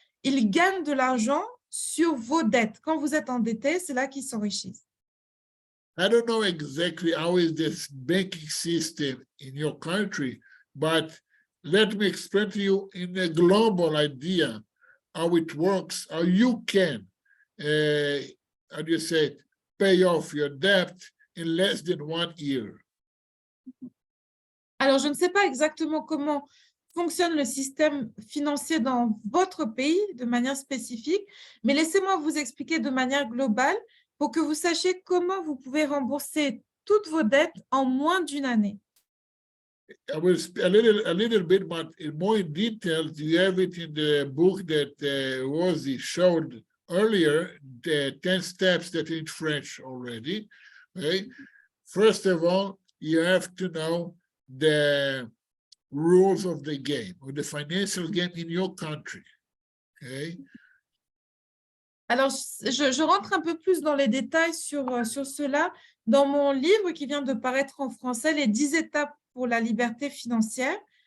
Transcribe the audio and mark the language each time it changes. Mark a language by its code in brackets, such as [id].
[fr] Ils gagnent de l'argent sur vos dettes. Quand vous êtes endetté, c'est là qu'ils s'enrichissent. [en] I don't know exactly how is this banking system in your country, but let me explain to you in a global idea how it works, how you can, how do you say, pay off your debt in less than 1 year. [fr] Alors, je ne sais pas exactement comment fonctionne le système financier dans votre pays de manière spécifique, mais laissez-moi vous expliquer de manière globale pour que vous sachiez comment vous pouvez rembourser toutes vos dettes en moins d'1 année. [en] I will a little bit, but in more detail, you have it in the book that Rosie showed earlier, the 10 steps that in French already. Okay? First of all, you have to know the rules of the game, or the financial game in your country. Okay? [fr] Alors, je rentre un peu plus dans les détails sur cela dans mon livre qui vient de paraître en français, Les 10 étapes pour la liberté financière.